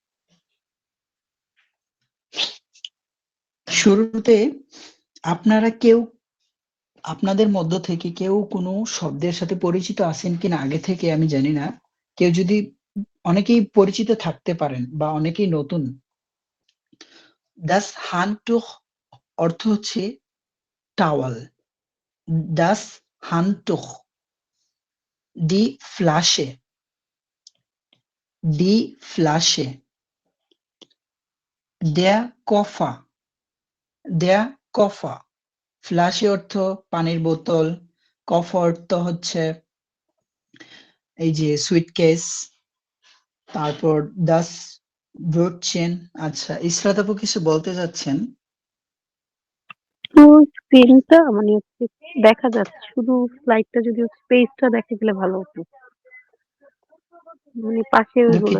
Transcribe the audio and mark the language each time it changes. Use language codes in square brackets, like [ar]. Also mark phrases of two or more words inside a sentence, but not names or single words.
[bn] শুরুতে আপনারা কেউ, আপনাদের মধ্য থেকে কেউ কোনো শব্দের সাথে পরিচিত আছেন কিনা আগে থেকে আমি জানি না। কেউ যদি, অনেকেই পরিচিত থাকতে পারেন বা অনেকেই নতুন। [de] Das Handtuch [bn] অর্থ হচ্ছে টাওয়াল, [de] das Handtuch, die Flasche, die Flasche, der Koffer, der Koffer, [bn] ফ্লাশে অর্থ পানির বোতল, কফার অর্থ হচ্ছে এই যে সুইটকেস, তারপর [de] das Brötchen. [bn] আচ্ছা, ইসরাত আপু কিছু বলতে যাচ্ছেন? তো স্ক্রিনটা মানে দেখা যাচ্ছে, শুধু স্লাইডটা যদি স্পেসটা দেখা গেলে ভালো হতো, মানে পাশে ওইগুলো